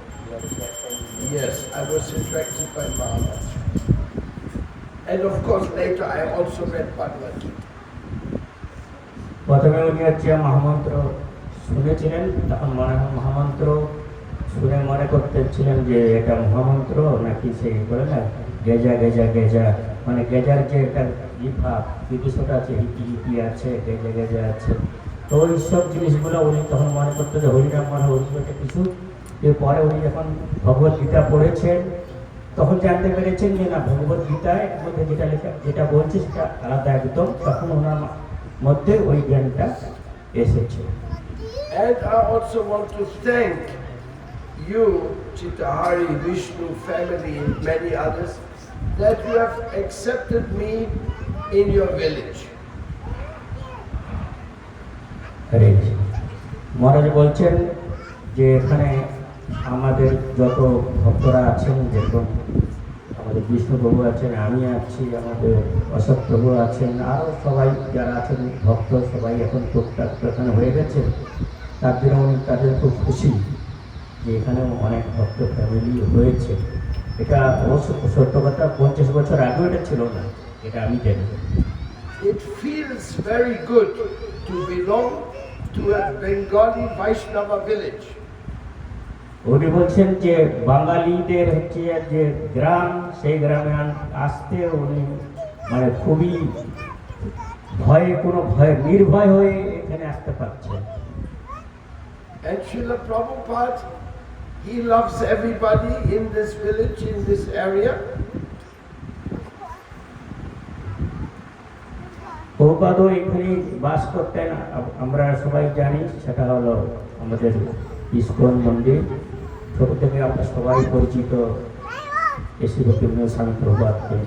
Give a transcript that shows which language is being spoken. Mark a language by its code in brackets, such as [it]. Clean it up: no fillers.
[en] Yes, I was attracted by Maharaj. And of course later I also read Bhagavad Gita. [bn] প্রথমে উনি হচ্ছে মহামন্ত্র শুনেছিলেন, তখন মহামন্ত্র শুনে মনে করতেছিলেন যে এটা মহামন্ত্র নাকি সেই বলে না গেজা গেজা গেজা, মানে গেজার যে একটা ভাব বিদুষটা আছে, হিপি হিপি আছে, গেজা গেজা আছে। তো ওই সব জিনিসগুলো উনি তখন মনে করতেন যে হরিনাম মনে হরিবটে কিছু। এরপরে উনি যখন ভগবত গীতা পড়েছেন তখন জানতে পেরেছেন যে না, ভগবত গীতায় মধ্যে যেটা লেখা যেটা বলছে সেটা আলাদা একদম। তখন ওনার মধ্যে ওই জ্ঞানটা এসেছে। [en] And I also want to thank you, Chitahari, Vishnu family and many others, that you have accepted me in your village. [bn] হরে কৃষ্ণ। মহারাজ বলছেন যে এখানে আমাদের যত ভক্তরা আছেন, যেরকম আমাদের বিষ্ণু প্রভু আছেন, আমি আছি, আমাদের অশোক প্রভু আছেন, আরও সবাই যারা আছেন ভক্ত সবাই এখন টুকটাক এখানে হয়ে গেছে। তার জন্য উনি তাদের খুব খুশি যে এখানে অনেক ভক্ত ফ্যামিলি হয়েছে। এটা অবশ্য সত্য কথা, 50 বছর আগেও এটা ছিল না, এটা আমি জানি। [en] It feels very good to belong to a Bengali Vaishnava village. [bn] উনি বলছেন যে বাঙালিদের হচ্ছে যে গ্রাম, সেই গ্রামে আসতে উনি মানে খুবই ভয় নির্ভয় হয়ে এখানে আসতে পারছেন। [en] And Srila Prabhupada, he loves everybody in this village, in this area. [bn] প্রভুপাদও এখানে বাস করতেন, আমরা সবাই জানি, সেটা হলো আমাদের ইস্কন মন্দির। ছোট থেকে আমরা সবাই পরিচিত এসি ভক্তিবিনোদ স্বামী প্রভুপাদকে।